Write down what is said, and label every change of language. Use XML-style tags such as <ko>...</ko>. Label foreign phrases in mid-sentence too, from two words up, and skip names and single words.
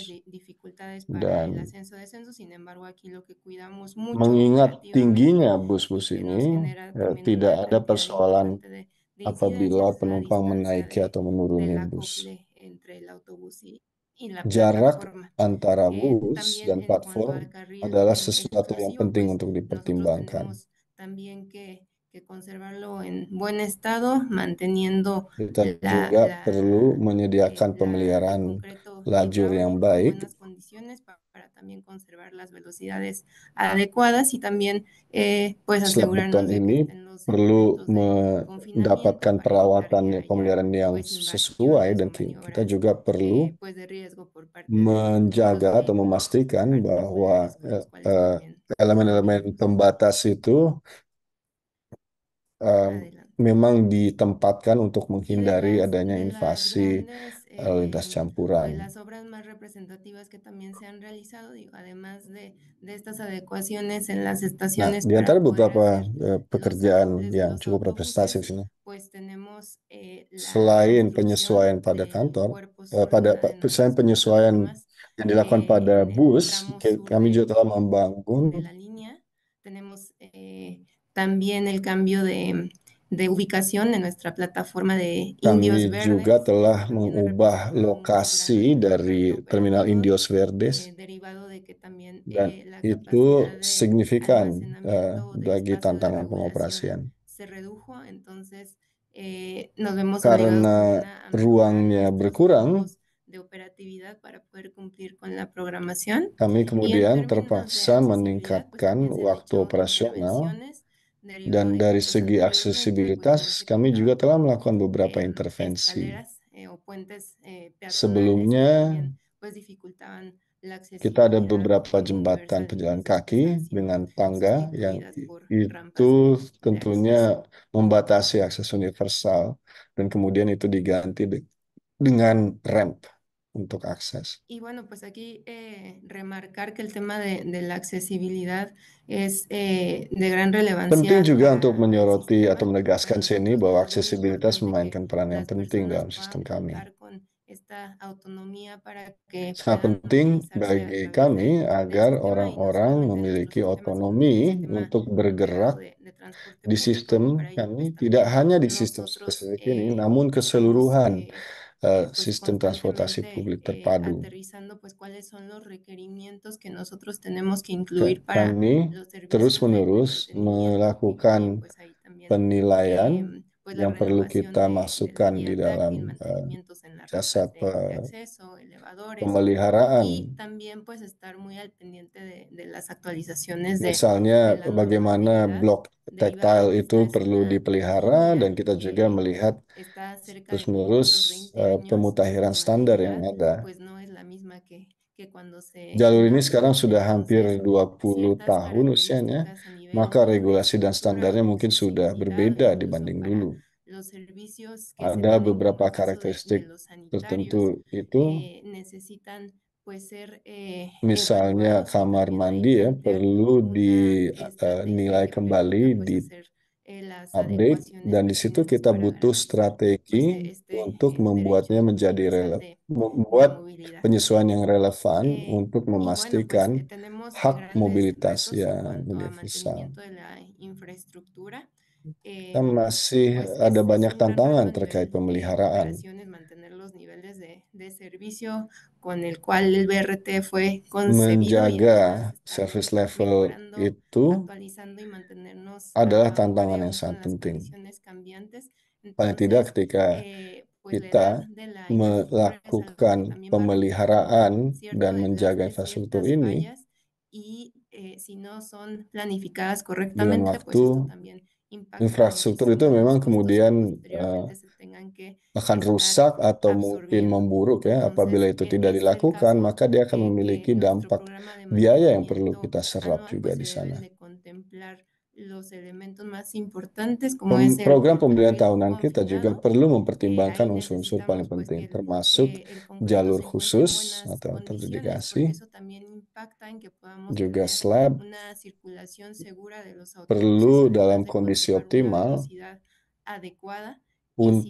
<id>khusus</id> <es>dificultades para el</es> <id>dan</id> <es>ascenso-descenso. Sin embargo, aquí lo que cuidamos mucho</es> <id>mengingat</id> <es>operativamente</es> <id>tingginya</id> <es>y</es> <id>bus-bus</id> <es>que nos</es> <id>ini,</id> <es>genera también</es> <id>tidak</id> <es>una</es> <id>ada</id> <es>cantidad</es> <id>persoalan</id> <es>importante de incidencias</es> <id>apabila</id> <es>es la</es> <id>penumpang</id> <es>distancia</es> <id>menaiki atau menuruni</id> <es>del</es> <id>bus.</id> <es>acople entre el autobús y la</es> <id>Jarak</id> <es>plataforma.</es> <id>antara bus</id> <es>También</es> <id>dan</id> <es>en cuanto al</es> <id>platform</id> <es>carril</es> <id>adalah sesuatu yang</id> <es>exclusivo,</es> <id>penting</id> <es>pues</es> <id>untuk</id> <es>nosotros</es> <id>dipertimbangkan.</id> <es>tenemos también que conservarlo en buen estado, manteniendo</es> <id>Kita juga perlu menyediakan</id> <es>el</es> <id>pemeliharaan</id> <es>concreto</es> <id>lajur yang</id> <es>hidráulico en</es> <id>baik</id> <es>buenas condiciones para también conservar las velocidades adecuadas y también pues</es> <id>setiap beton</id> <es>asegurarnos de que</es> <id>ini</id> <es>estén los</es> <id>perlu</id> <es>elementos de confinamiento</es> <id>mendapatkan</id> <es>para evitar</es> <id>perawatan</id> <es>que haya</es> <id>pemeliharaan yang</id> <es>pues</es> <id>sesuai</id> <es>invasiones</es> <id>dan</id> <es>o</es> <id>kita</id> <es>maniobras</es> <id>juga perlu</id> <es>pues de riesgo por parte de los</es> <id>menjaga atau</id> <es>vehículos</es> <id>memastikan bahwa</id> <es>particulares con los cuales también</es> <id>elemen-elemen</id> <es>convivimos.</es> <id>pembatas itu</id> <es>Adelante.</es> <id>memang ditempatkan untuk</id> <es>Y</es> <id>menghindari adanya</id> <es>de las</es> <id>invasi</id> <es>grandes,</es> <id>lintas</id> <es>pues</es> <id>campuran.</id> <es>las obras más representativas que también se han realizado, digo, además de estas adecuaciones en las</es> <id>Nah,</id> <es>estaciones</es> <id>di antara</id> <es>para poder</es> <id>beberapa</id> <es>hacer los</es> <id>pekerjaan</id> <es>acoples de</es> <id>yang</id> <es>los</es> <id>cukup representatif</id> <es>autobuses,</es> <id>ini,</id> <es>pues tenemos la</es> <id>selain</id> <es>construcción</es> <id>penyesuaian pada</id> <es>de</es> <id>kantor,</id> <es>cuerpos sólida en</es> <id>selain</id> <es>nuestras</es> <id>penyesuaian</id> <es>plataformas</es> <id>yang dilakukan pada</id> <es>en el</es> <id>bus,</id> <es>tramo sur</es> <id>kami juga telah</id> <es>de</es> <id>membangun.</id> <es>la línea. Tenemos también el cambio de ubicación en nuestra plataforma de Indios</es> <id>Kami juga</id> <es>Verdes.</es> <id>telah</id> <es>Esto también ha</es> <id>mengubah</id> <es>representado un</es> <id>lokasi</id> <es>gran</es> <id>dari</id> <es>impacto</es> <id>Terminal</id> <es>operativo,</es> <id>Indios Verdes</id> <es>derivado de que también</es> <id>dan</id> <es>la</es> <id>itu</id> <es>capacidad de</es> <id>signifikan</id> <es>almacenamiento de</es> <id>bagi</id> <es>espacio de</es> <id>tantangan</id> <es>regulación</es> <id>pengoperasian.</id> <es>se redujo. Entonces, nos vemos obligados</es> <id>Karena</id> <es>también a mejorar</es> <id>ruangnya</id> <es>nuestros</es> <id>berkurang,</id> <es>tiempos de operatividad para poder cumplir con la programación.</es> <id>kami</id> <es>Y en</es> <id>kemudian</id> <es>términos de</es> <id>terpaksa</id> <es>accesibilidad, pues</es> <id>meningkatkan</id> <es>también se han</es> <id>waktu</id> <es>hecho</es> <id>operasional,</id> <es>intervenciones derivado</es> <id>dan</id> <es>de que</es> <id>dari</id> <es>pues</es> <id>segi</id> <es>anteriormente pues también</es> <id>aksesibilitas</id> <es>se</es> <id>kami juga</id> <es>contaban</es> <id>telah</id> <es>con</es> <id>melakukan beberapa intervensi.</id> <es>escaleras o puentes peatonales que</es> <id>Sebelumnya,</id> <es>también pues dificultaban la</es> <id>kita ada</id> <es>accesibilidad</es> <id>beberapa</id> <es>en</es> <id>jembatan</id> <es>universal</es> <id>pejalan kaki</id> <es>circunstancia,</es> <id>dengan tangga yang</id> <es>sustituidas por rampas</es> <id>itu</id> <es>de acceso.</es> <id>tentunya membatasi akses universal. dan kemudian itu diganti dengan ramp untuk akses.</id> <es>Y bueno, pues aquí remarcar que el tema de la accesibilidad es de gran</es> <id>Penting</id> <es>relevancia</es> <id>juga</id> <es>para</es> <id>untuk</id> <es>el</es> <id>menyoroti atau</id> <es>sistema.</es> <id>menegaskan</id> <es>Para</es> <id>sini</id> <es>nosotros,</es> <id>bahwa</id> <es>desde luego, es</es> <id>aksesibilitas</id> <es>importante</es> <id>memainkan</id> <es>que</es> <id>peran yang</id> <es>las</es> <id>penting</id> <es>personas</es> <id>dalam sistem</id> <es>puedan</es> <id>kami.</id> <es>contar con esta autonomía para que</es> <id>Sangat</id> <es>puedan</es> <id>penting</id> <es>movilizarse a</es> <id>bagi</id> <es>través</es> <id>kami</id> <es>de</es> <id>agar</id> <es>este tema y no</es> <id>orang-orang</id> <es>solamente de nuestro</es> <id>memiliki</id> <es>sistema, sino del</es> <id>otonomi</id> <es>sistema</es> <id>untuk</id> <es>integrado</es> <id>bergerak</id> <es>de transporte</es> <id>di</id> <es>público. Y</es> <id>sistem</id> <es>para ello,</es> <id>kami,</id> <es>pues</es> <id>tidak</id> <es>también</es> <id>hanya di sistem</id> <es>nosotros</es> <id>spesifik ini, namun</id> <es>estamos</es> <id>keseluruhan</id> <es>pues</es> <id>sistem transportasi</id> <es>constantemente</es> <id>publik terpadu.</id> <es>aterrizando pues cuáles son los requerimientos que nosotros tenemos que incluir para</es> <id>Kami</id> <es>los servicios de</es> <id>terus-menerus</id> <es>entretenimiento y</es> <id>melakukan</id> <es>pues ahí también</es> <id>penilaian</id> <es>pues la</es> <id>yang perlu</id> <es>renovación</es> <id>kita</id> <es>de la</es> <id>masukkan di</id> <es>vía táctil,</es> <id>dalam</id> <es>mantenimientos en las</es> <id>jasa</id> <es>rampas de acceso, elevadores y</es> <id>pemeliharaan.</id> <es>también pues estar muy al pendiente de las actualizaciones de</es> <id>Misalnya</id> <es>la</es> <id>bagaimana</id> <es>normatividad</es> <id>blok</id> <es>derivado</es> <id>tactile</id> <es>que esta</es> <id>itu</id> <es>es</es> <id>perlu</id> <es>una</es> <id>dipelihara</id> <es>línea</es> <id>dan kita juga</id> <es>que</es> <id>melihat</id> <es>está cerca de cumplir</es> <id>terus-menerus</id> <es>los 20 años</es> <id>pemutahiran</id> <es>de</es> <id>standar yang</id> <es>maturidad,</es> <id>ada.</id> <es>pues no es la misma que cuando se</es> <id>Jalur ini</id> <es>inauguró.</es> <id>sekarang sudah hampir</id> <es>Entonces,</es> <id>20</id> <es>ciertas</es> <id>tahun usianya,</id> <es>características a</es> <id>maka</id> <es>nivel de</es> <id>regulasi dan</id> <es>infraestructura</es> <id>standarnya</id> <es>o de</es> <id>mungkin sudah</id> <es>accesibilidad o</es> <id>berbeda</id> <es>incluso</es> <id>dibanding</id> <es>para</es> <id>dulu.</id> <es>los servicios que se</es> <id>Ada</id> <es>tienen, como</es> <id>beberapa</id> <es>el caso de</es> <id>karakteristik</id> <es>los sanitarios,</es> <id>tertentu itu,</id> <es>necesitan pues ser</es> <id>misalnya</id> <es>evaluados y</es> <id>kamar</id> <es>también ahí</es> <id>mandi ya</id> <es>plantear</es> <id>perlu</id> <es>una estrategia</es> <id>dinilai</id> <es>que permita</es> <id>kembali,</id> <es>pues</es> <id>di</id> <es>hacer las</es> <id>update,</id> <es>adecuaciones</es> <id>dan di situ</id> <es>pertinentes</es> <id>kita</id> <es>para</es> <id>butuh</id> <es>garantizar pues</es> <id>strategi untuk membuatnya</id> <es>derecho</es> <id>menjadi</id> <es>universal de</es> <id>membuat</id> <es>movilidad.</es> <id>penyesuaian yang relevan untuk</id> <es>Y bueno, pues</es> <id>memastikan</id> <es>tenemos</es> <id>hak</id> <es>grandes</es> <id>mobilitas</id> <es>retos en</es> <id>yang</id> <es>cuanto a</es> <id>universal.</id> <es>mantenimiento de la infraestructura.</es> <id>Kita masih</id> <es>Pues</es> <id>ada</id> <es>es</es> <id>banyak</id> <es>un gran reto</es> <id>tantangan</id> <es>a</es> <id>terkait</id> <es>nivel</es> <id>pemeliharaan.</id> <es>operaciones, mantener los niveles de servicio con el cual el BRT fue concebido y además</es> <id>Menjaga</id> <es>estarlo</es> <en>service level</en> <es>mejorando,</es> <id>itu</id> <es>actualizando y mantenernos</es> <id>adalah</id> <es>a la hora</es> <id>tantangan</id> <es>y</es> <id>yang</id> <es>aún con</es> <id>sangat</id> <es>las</es> <id>penting.</id> <es>condiciones cambiantes.</es> <id>Paling tidak</id> <es>Entonces,</es> <id>ketika</id> <es>pues la edad</es> <id>kita</id> <es>de la infraestructura es algo que</es> <id>melakukan</id> <es>también va representando</es> <id>pemeliharaan</id> <es>cierto</es> <id>dan menjaga</id> <es>desgaste,</es> <id>infrastruktur</id> <es>ciertas</es> <id>ini</id> <es>fallas y si no son planificadas</es> <id>dengan</id> <es>correctamente, pues esto</es> <id>waktu,</id> <es>también impacta</es> <id>infrastruktur itu</id> <es>muchísimo en</es> <id>memang</id> <es>los costos que</es> <id>kemudian</id> <es>posteriormente se tengan que</es> <id>akan</id> <es>estar</es> <id>rusak atau mungkin</id> <es>absorbiendo.</es> <id>memburuk ya. Apabila</id> <es>Entonces,</es> <id>itu tidak</id> <es>es el</es> <id>dilakukan,</id> <es>caso</es> <id>maka dia akan</id> <es>que</es> <id>memiliki</id> <es>nuestro</es> <id>dampak</id> <es>programa de</es> <id>biaya yang perlu</id> <es>mantenimiento</es> <id>kita serap</id> <es>anual,</es> <id>juga</id> <es>pues</es> <id>di</id> <es>se</es> <id>sana.</id> <es>deben de contemplar los elementos más importantes, como es</es> <id>Program</id> <es>el</es> <id>pembelian</id> <es>carril</es> <id>tahunan kita juga</id> <es>confinado.</es> <id>perlu mempertimbangkan</id> <es>Ahí</es> <id>unsur-unsur paling</id> <es>necesitamos pues</es> <id>penting,</id> <es>que</es> <id>termasuk</id> <es>el concreto</es> <id>jalur</id> <es>se encuentre en</es> <id>khusus</id> <es>buenas</es> <id>atau</id> <es>condiciones, porque</es> <id>terdedikasi,</id> <es>eso también impacta en que podamos</es> <id>juga</id> <es>tener</es> <id>slab,</id> <es>una circulación segura de los autobuses,</es> <id>perlu</id> <es>además</es> <id>dalam</id> <es>de</es> <id>kondisi</id> <es>conservar una</es> <id>optimal</id> <es>velocidad adecuada. Y si</es>